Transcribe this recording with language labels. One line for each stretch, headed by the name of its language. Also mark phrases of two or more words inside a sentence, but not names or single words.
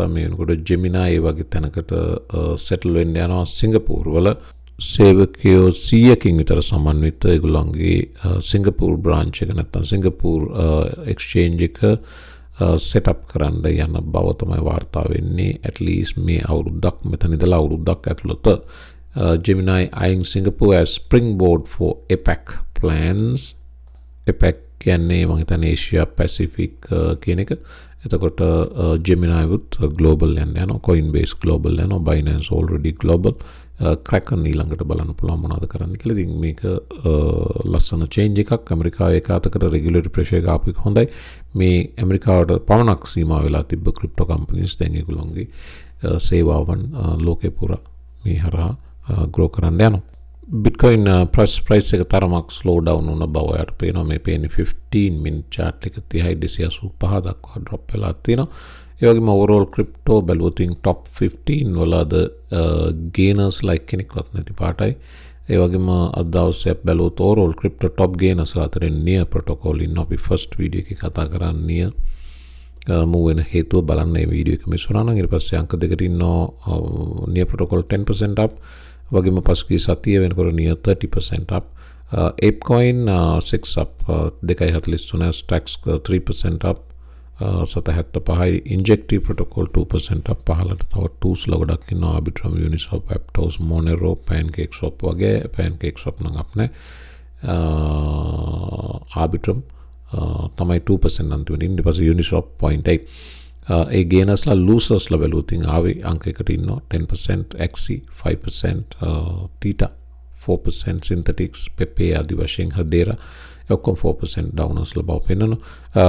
Sinhala: මේ වෙනකොට Gemini ඒ වගේ තැනකට settle වෙන්න යනවා සිංගප්පූරු වල සේවකයෝ 100කින් විතර සමන්විත ඒගොල්ලන්ගේ සිංගප්පූරු branch එක නැත්නම් සිංගප්පූරු exchange එක
English: set up
Sinhala: කරන්න යන බව තමයි වාර්තා වෙන්නේ
English: at least
Sinhala: මේ අවුරුද්දක් මෙතන ඉඳලා අවුරුද්දක් ඇතුළත
English: Gemini eyeing Singapore as springboard for APEC plans
Sinhala: APEC කියන්නේ මම හිතන්නේ Asia Pacific කියන එක එතකොට Gemini
English: with global
Sinhala: යනවා Coinbase global යනවා Binance
English: already global
Sinhala: Kraken ඊළඟට බලන්න පුළුවන් මොනවද කරන්න කියලා. ඉතින් මේක ලස්සන change එකක් ඇමරිකාවේ එක අතකට
English: regulatory pressure
Sinhala: එක ආපු එක හොඳයි. මේ ඇමරිකාවට පමණක් සීමා වෙලා තිබ්බ
English: crypto companies
Sinhala: දැන් ඒගොල්ලෝගේ සේවාවන් ලෝකේ පුරා මේ හරහා grow කරන්න යනවා.
English: Bitcoin price
Sinhala: එක තරමක්
English: slow down
Sinhala: වුණ බව යට පේනවා. මේ පේන්නේ 15
English: minute chart
Sinhala: එක 30.285 දක්වා drop වෙලා තියෙනවා. ඒ වගේම
English: overall crypto
Sinhala: බැලුවොත් top 15 වලද
English: gainers like
Sinhala: කෙනෙක්වත් නැති පාටයි. ඒ වගේම අද දවසේ බැලුවොත්
English: overall crypto top gainers
Sinhala: අතරින් near protocol ඉන්න අපි
English: first video
Sinhala: එකේ කතා කරන්නේ move වෙන හේතුව බලන්න මේ වීඩියෝ එක මිස් වුණා නම් ඊට පස්සේ අංක දෙකට ඉන්නවා near protocol 10% up වගේම පසුගිය සතිය වෙනකොට near 30% up ApeCoin 6 up 2.43 stacks 3% up 7.75 injective protocol 2% up පහළට තව tools ගොඩක් ඉන්නවා Arbitrum Uniswap Aptos Monero PancakeSwap වගේ PancakeSwap නම් අප් නැහැ Arbitrum තමයි 2% අන්තිමට ඉන්නේ. ඊට පස්සේ Uniswap 0.8. ඒ ගේනර්ස්ලා ලූසර්ස්ලා බැලුවොත් ආවේ අංකයකට ඉන්නවා 10%, XC 5%, Theta 4%, Synthetics, Pepe ආදි වශයෙන් හදේරා ඔක්කොම 4% ඩවුනර්ස්ලා බව පෙන්වනවා.